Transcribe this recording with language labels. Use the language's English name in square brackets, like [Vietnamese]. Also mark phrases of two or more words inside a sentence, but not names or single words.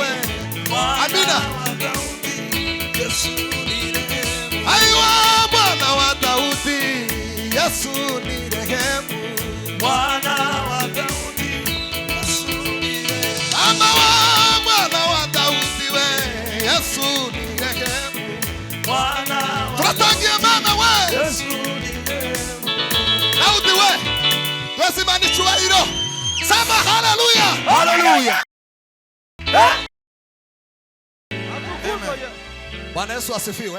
[Swahili] Amina. Ai, Mwana wa Daudi, Yesu ni rehemu. Mwana wa Daudi, Yesu ni rehemu. Mwana wa Daudi we, Yesu ni rehemu. [Kinyarwanda] Turatangiye Mana we, [Swahili] Yesu ni rehemu. [Kinyarwanda] Daudi we, twese icyubahiro. [Swahili] Sema haleluya. Haleluya. Bwana Yesu asifiwe.